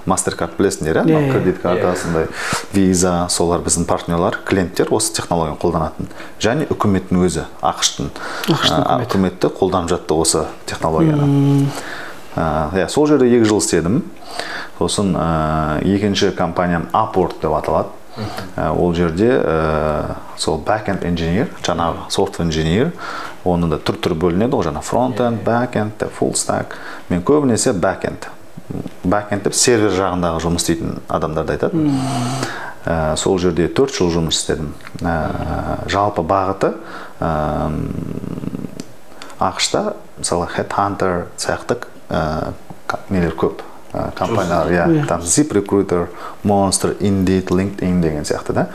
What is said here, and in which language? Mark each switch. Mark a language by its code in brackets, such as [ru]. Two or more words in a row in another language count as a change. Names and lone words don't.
[kk] MasterCard білесіңдер, кредит картасындай, Visa, солар біздің партнерлар, клиенттер осы технологияны қолданатын. Және үкіметтің өзі, ақш-тың үкіметті қолданып жатты осы технологияны. Сол жерде 2 жыл істедім. Сосын екінші компаниям Upwork деп аталады. Ол жерде сол [en] back-end engineer, [kk] жаңағы [en] software engineer, [kk] оны да түр бөлінеді, ол жаңа [en] front-end, back-end, full stack. [kk] Мен көбінесе back-end. Back-end деп сервер жағындағы жұмыс істейтін адамдарды айтады. Сол жерде 4 жыл жұмыс істедім. Жалпы бағыты ақш-та мысалы Headhunter сияқты нелер көп. Компаниялар, там ZipRecruiter, Monster, Indeed, LinkedIn деген сияқты да.